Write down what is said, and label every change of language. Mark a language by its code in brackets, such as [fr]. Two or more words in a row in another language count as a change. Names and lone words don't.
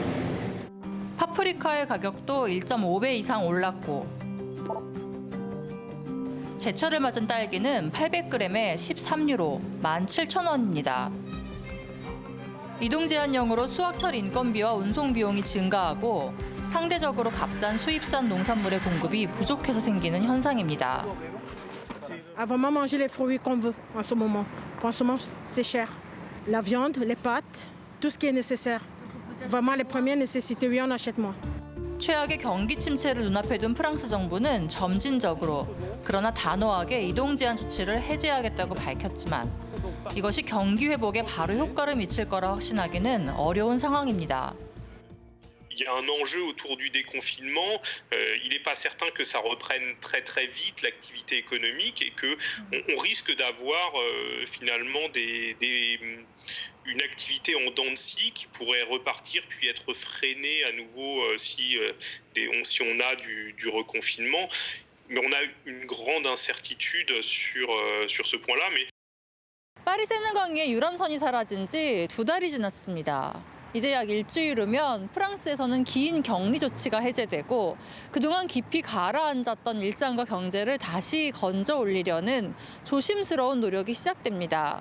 [ko] 파프리카의 가격도 1.5배 이상 올랐고 제철을 맞은 딸기는 800g에 13유로, 17,000원입니다. 이동 제한령으로 수확철 인건비와 운송 비용이 증가하고 상대적으로 값싼 수입산 농산물의 공급이 부족해서 생기는 현상입니다. [fr] À vraiment manger les fruits qu'on veut en ce moment. En ce moment, c'est cher. La viande, les pâtes, tout ce qui est nécessaire. Vraiment, les premières nécessités, oui, on achète moins. [ko] 최악의 경기 침체를 눈앞에 둔 프랑스 정부는 점진적으로 그러나 단호하게 이동 제한 조치를 해제하겠다고 밝혔지만 이것이 경기 회복에 바로 효과를 미칠 거라 확신하기는 어려운 상황입니다. [fr] Il y a un enjeu autour du déconfinement. Il n'est pas certain que ça reprenne très très vite l'activité économique et que on risque d'avoir finalement une activité en dents de scie qui pourrait repartir puis être freinée à nouveau si on a du reconfinement. Mais on a une grande incertitude sur ce point-là. Mais [ko] 파리 세느강의 유람선이 사라진 지 2달이 지났습니다. 이제 약 일주일 후면 프랑스에서는 긴 격리 조치가 해제되고 그동안 깊이 가라앉았던 일상과 경제를 다시 건져 올리려는 조심스러운 노력이 시작됩니다.